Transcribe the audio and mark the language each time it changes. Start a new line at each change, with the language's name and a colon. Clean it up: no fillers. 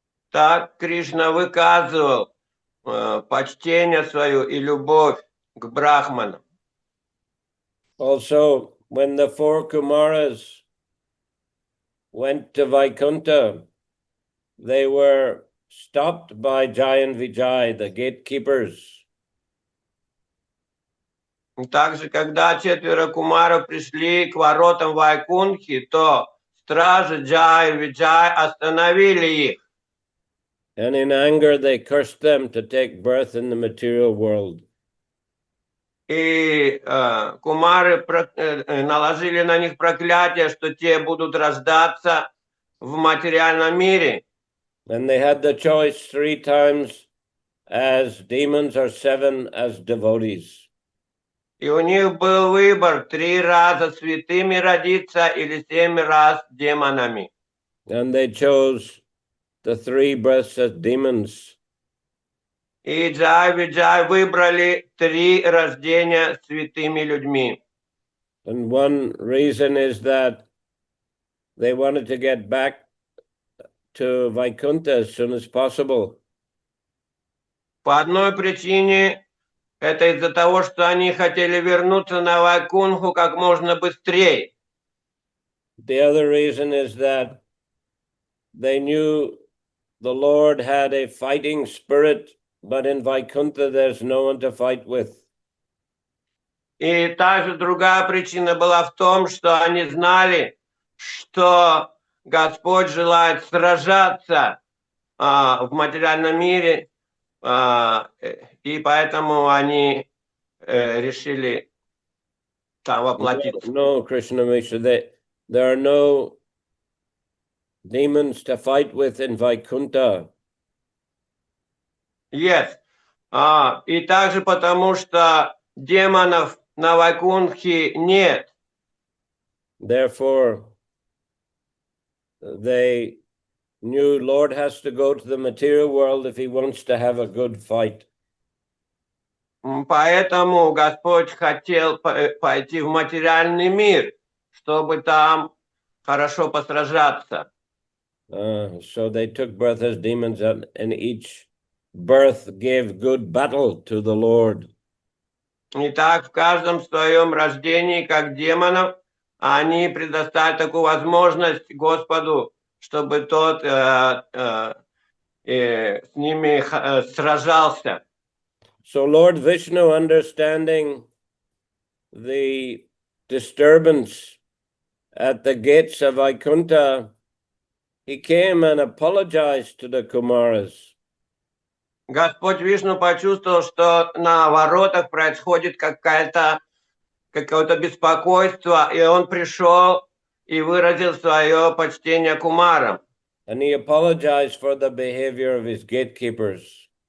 Russian: Так Кришна выказывал почтение свое и любовь к брахманам.
English: Also, when the four Kumaras went to Vaikuntha, they were stopped by Jai and Vijay, the gatekeepers.
Russian: Также, когда 4 кумаров пришли к воротам Вайкунтхи, то стражи Джай и Виджай остановили их.
English: And in anger, they cursed them to take birth in the material world.
Russian: И кумары наложили на них проклятие, что те будут рождаться в материальном мире.
English: And they had the choice 3 times as demons or 7 as devotees.
Russian: И у них был выбор 3 раза святыми родиться или 7 раз демонами.
English: And they chose the three breaths as demons.
Russian: И Джай Виджай выбрали 3 рождения святыми людьми.
English: And one reason is that they wanted to get back to Vaikuntha as soon as possible.
Russian: По одной причине это из-за того, что они хотели вернуться на Вайкунху как можно быстрее.
English: The other reason is that they knew the Lord had a fighting spirit, but in Vaikuntha there's no one to fight with.
Russian: И также другая причина была в том, что они знали, что Господь желает сражаться в материальном мире, и поэтому они решили там воплотиться.
English: No, Krishna Misha, there are no demons to fight with in Vaikuntha. Yes.
Russian: И также потому, что демонов на Вайкунхе нет.
English: Therefore, they knew Lord has to go to the material world if he wants to have a good fight.
Russian: Поэтому Господь хотел пойти в материальный мир, чтобы там хорошо посражаться.
English: So they took birth as demons, and each birth gave good battle to the Lord.
Russian: Итак, в каждом своем рождении, как демонов, они предоставили такую возможность Господу, чтобы тот с ними сражался.
English: So Lord Vishnu, understanding the disturbance at the gates of Vaikuntha, he came and apologized to the Kumaras.
Russian: Господь Вишну почувствовал, что на воротах происходит какое-то беспокойство, и он пришел и выразил свое почтение кумарам.
English: And he apologized for the behavior of his gatekeepers.